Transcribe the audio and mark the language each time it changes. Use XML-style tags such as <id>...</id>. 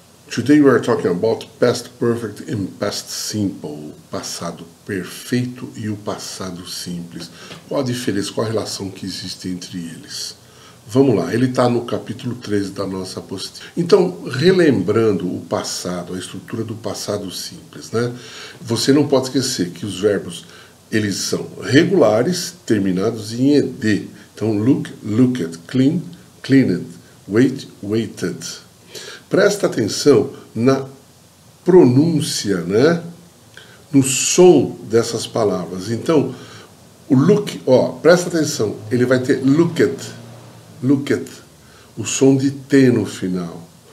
<en>Today we are talking about past perfect and past simple,</en> <pt>passado perfeito e o passado simples. Qual a diferença, qual a relação que existe entre eles? Vamos lá, ele está no capítulo 13 da nossa apostila. Então, relembrando o passado, a estrutura do passado simples, né? Você não pode esquecer que os verbos, eles são regulares, terminados em ed. Então, look, looked, clean, cleaned, wait, waited. Presta atenção na pronúncia, né? No som dessas palavras. Então, o look, presta atenção, ele vai ter looked, looked, o som de T no final.</pt>